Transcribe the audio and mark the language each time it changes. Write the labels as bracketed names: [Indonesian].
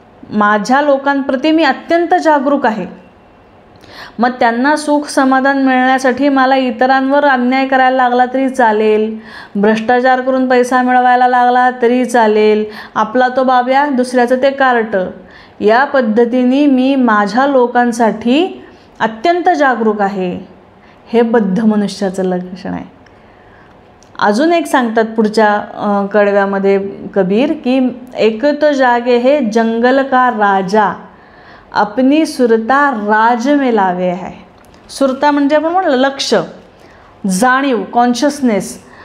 [Marathi] माझ्या लोकांप्रती मी अत्यंत जागरूक आहे. मग त्यांना सुख समाधान मिळण्यासाठी मला इतरांवर अन्याय करायला लागला तरी चालेल, भ्रष्टाचार करून पैसा मिळवायला लागला तरी चालेल, आपला तो बाब्या दुसऱ्याचं ते कार्ट, या पद्धतीने मी माझ्या लोकांसाठी अत्यंत जागरूक आहे. हे बद्ध मनुष्याचं लक्षण आहे. अजून एक सांगतात पुढच्या कडव्यामध्ये कबीर की [Hindi] एक तो जागे है जंगल का राजा, अपनी सुरता राज में लावे है. [Marathi] सुरता म्हणजे आपण म्हणलं लक्ष, जाणीव, कॉन्शियसनेस.